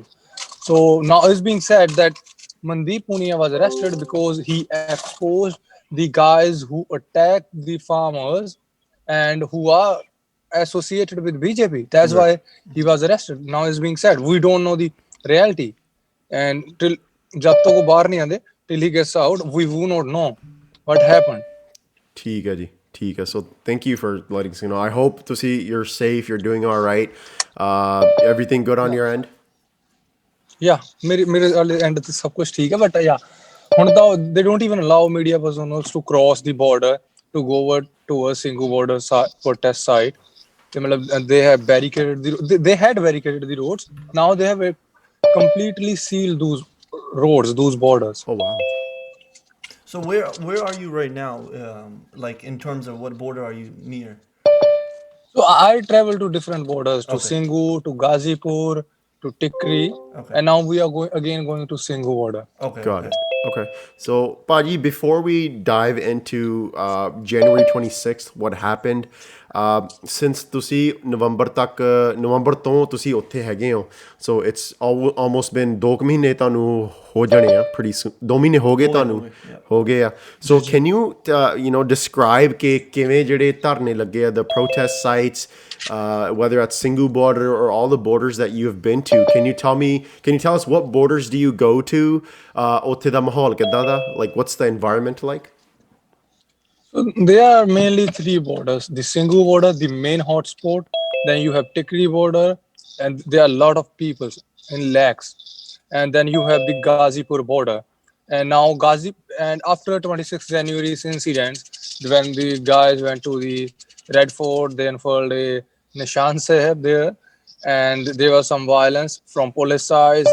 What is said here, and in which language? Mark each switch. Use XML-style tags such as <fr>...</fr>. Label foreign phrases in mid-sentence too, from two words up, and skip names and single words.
<en>So now it's being said that Mandeep Punia was arrested because he exposed the guys who attacked the farmers and who are associated with BJP. That's why he was arrested. Now it's being said we don't know the reality, and till</en> <pa>ਜਬ ਤਕ ਵੋ ਬਾਹਰ ਨਹੀਂ ਆਂਦੇ,</pa> <en>till he gets out, we will not know what happened.</en> <hi>ठीक है जी, ठीक है.</hi> <en>So thank you for letting us know. I hope to see you're safe, you're doing all right. Everything good on your end? Yeah,</en> <pa>ਮੇਰੇ ਵਾਲੇ</pa> <en>end</en> <pa>ਤੇ ਸਭ ਕੁਝ ਠੀਕ ਹੈ</pa> <en>but yeah</en> <pa>ਹੁਣ ਤਾਂ</pa> <en>they don't even allow media personnel to cross the border to go over to a single border protest site.</en> <pa>ਤੇ ਮਤਲਬ</pa> <en>they have barricaded they had barricaded the roads. Now they have completely sealed those roads, those borders. Oh wow. So where are you right now? Like in terms of what border are you near? So I travel to different borders, to Okay. Singhu, to Ghazipur, to Tikri, Okay. and now we are going to Singhu border. Okay. Got it. Okay. So, Paji, before we dive into January 26th, what happened, since</en> <pa>ਤੁਸੀਂ ਨਵੰਬਰ ਤੋਂ ਤੁਸੀਂ ਉੱਥੇ ਹੈਗੇ ਹੋ,</pa> <en>so it's almost been 2</en> <pa>ਮਹੀਨੇ ਤੁਹਾਨੂੰ ਹੋ ਜਾਣੇ ਆ</pa> <en>pretty soon 2</en> <pa>ਮਹੀਨੇ ਹੋ ਗਏ ਤੁਹਾਨੂੰ ਹੋ ਗਏ ਆ</pa> <en>so can you describe</en> <pa>ਕਿ ਕਿਵੇਂ ਜਿਹੜੇ ਧਰਨੇ ਲੱਗੇ ਆ</pa> <en>the protest sites whether at Singhu border or all the borders that you have been to, can you tell us what borders do you go to?</en> <pa>ਉੱਥੇ ਦਾ ਮਾਹੌਲ ਕਿੱਦਾਂ ਦਾ,</pa> <en>like what's the environment like? So there are mainly 3 borders: the Singhu border, the main hotspot. Then you have Tikri border, and there are a lot of people in lakhs. And then you have the Ghazipur border. And now and after 26th January's incidents, when the guys went to the Red Fort, they unfurled a Nishan Sahib there, and there was some violence from police side.</en>